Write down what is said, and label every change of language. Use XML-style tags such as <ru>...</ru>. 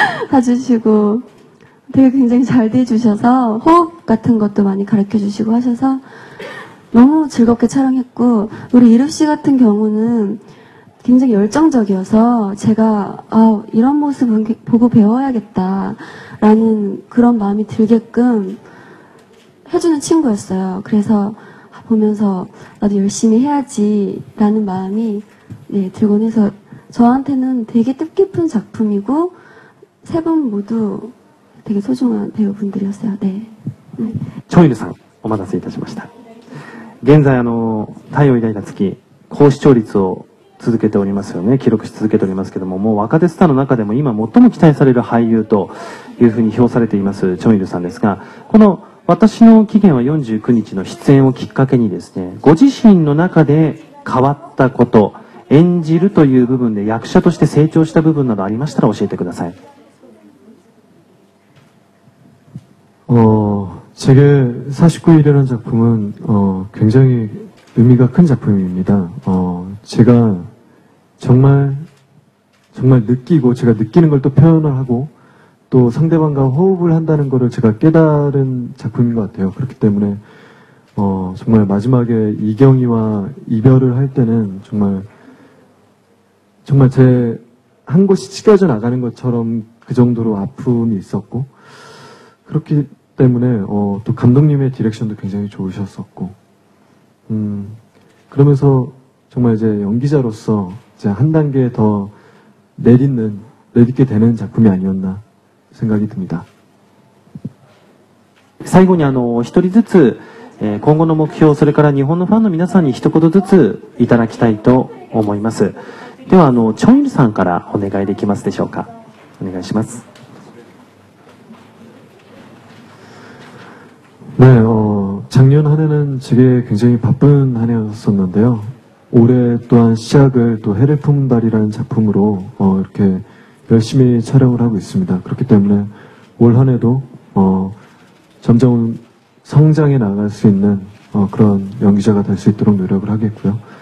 <ko>사주시고 되게 굉장히 잘 대해주셔서 호흡 같은 것도 많이 가르쳐주시고 하셔서 너무 즐겁게 촬영했고 우리 이루씨 같은 경우는 굉장히 열정적이어서 제가 이런 모습을 보고 배워야겠다라는 그런 마음이 들게끔 해주는 친구였어요. 그래서 보면서 나도 열심히 해야지라는 마음이 네, 들곤 해서 저한테는 되게 뜻깊은 작품이고 세 분 모두 되게 소중한 배우분들이었어요. 네.</ko> <ja>チョンイルさん、お待たせいたしました。現在太陽偉大な月、高視聴率を続けておりますよね。記録し続けておりますけども、もう若手スターの中でも今最も期待される俳優というふうに評されていますチョンイルさんですが、この私の期限は49日の出演をきっかけにですね、ご自身の中で変わったこと、演じるという部分で役者として成長した部分などありましたら教えてください。</ja> <ko>제게 49일이라는 작품은 굉장히 의미가 큰 작품입니다. 제가 정말 느끼고 제가 느끼는 걸 또 표현을 하고 또 상대방과 호흡을 한다는 것을 제가 깨달은 작품인 것 같아요. 그렇기 때문에 정말 마지막에 이경이와 이별을 할 때는 정말 제 한 곳이 찢겨져 나가는 것처럼 그 정도로 아픔이 있었고 그렇기 때문에 또 감독님의 디렉션도 굉장히 좋으셨었고 그러면서 정말 이제 연기자로서 이제 한 단계 더 내딛게 되는 작품이 아니었나 생각이 듭니다.</ko> <ja>最後に一人ずつ今後の目標、それから日本のファンの皆さんに一言ずついただきたいと思います。では、チョンイルさんからお願いできますでしょうか。お願いします。</ja> <ko>네, 작년 한 해는 제게 굉장히 바쁜 한 해였었는데요. 올해 또한 시작을 또 해를 품은 달이라는 작품으로 이렇게 열심히 촬영을 하고 있습니다. 그렇기 때문에 올 한 해도 점점 성장해 나갈 수 있는 그런 연기자가 될 수 있도록 노력을 하겠고요.</ko>